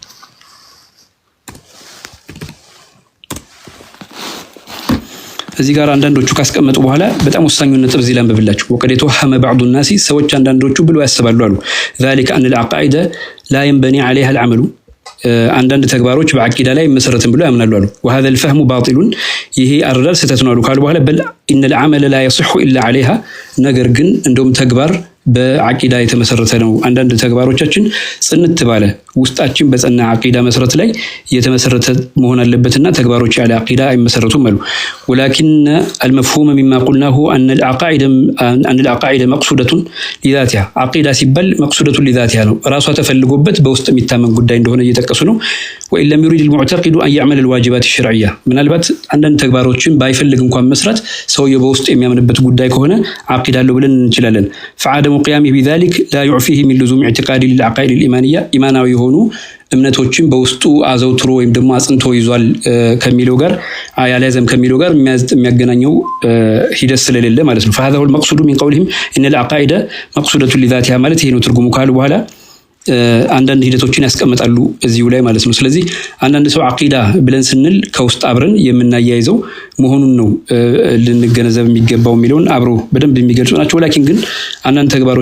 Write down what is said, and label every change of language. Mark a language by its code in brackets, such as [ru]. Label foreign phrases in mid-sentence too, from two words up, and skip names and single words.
[am] እዚህ ጋር አንዳንዶቹ ካስቀመጡ በኋላ በጣም ወሳኙን ነጥብ እዚህ ላይ አንብብላችሁ [ar] وقد يتوهم بعض الناس [am] ሰዎች አንዳንዶቹ ብለው ያስባሉ አሉ [ar] ذلك أن العقائد لا ينبني عليها العمل [am] አንዳንድ ተግባሮች በአቂዳ ላይ መሰረትን ብለው ያምናሉ አሉ። [ar] وهذا الفهم باطل [am] ይሄ አረዳድ ስህተት ነው አሉ ካሉ በኋላ በል [ar] إن العمل لا يصح إلا عليها [am] ነገር ግን እንደውም ተግባር በአቂዳ የተመሰረተ ነው። አንዳንድ ተግባሮቻችን ጽንት ባለ ውስጣችን በጸና አቂዳ መሰረት ላይ የተመሰረተ መሆን አለበትና ተግባሮች ያለ አቂዳ አይመሰረቱም አሉ። [ar] ولكن المفهوم مما قلناه أن العقائد مقصودة لذاتها عقيدة [am] ሲባል [ar] مقصودة لذاتها [am] ነው ራሷ ተፈልጎበት በውስጥ የሚታመን ጉዳይ እንደሆነ እየተጠቀሱ ነው። [ar] وإن لم يريد المعتقد أن يعمل الواجبات الشرعية [am] ምናልባት አንዳንድ ተግባሮችን ባይፈልግ እንኳን መስራት ሰውየው በውስጥ የሚያምንበት ጉዳይ ከሆነ አቂዳ አለው ብለን እንችላለን። [ar] فعدم قيامه بذلك لا يعفيه من لزوم اعتقاد للعقائد [am] الإيمانية ኢማናዊ የሆኑ እምነቶችን በውስጡ አዘውትሮ ወይም ደግሞ አጽንቶ ይዟል ከሚለው ጋር አያለዘም ከሚለው ጋር የሚያገናኘው ሂደት ስለሌለ ማለት ነው። [ar] فهذا هو المقصود من قولهم إن العقائد مقصودة لذاتها [am] ማለት ይሄ ነው ትርጉሙ ካሉ በኋላ አንዳንድ ሂደቶችን ያስቀምጣሉ እዚሁ ላይ ማለት ነው። ስለዚህ አንዳንድ ሰው አቂዳ ብለን ስንል ከውስጥ አብረን የምናያይዘው መሆኑን ነው ልንገነዘብ የሚገባው የሚለውን አብሮ በደንብ የሚገልጹ ናቸው። ላኪን ግን አንዳንድ ተግባሮች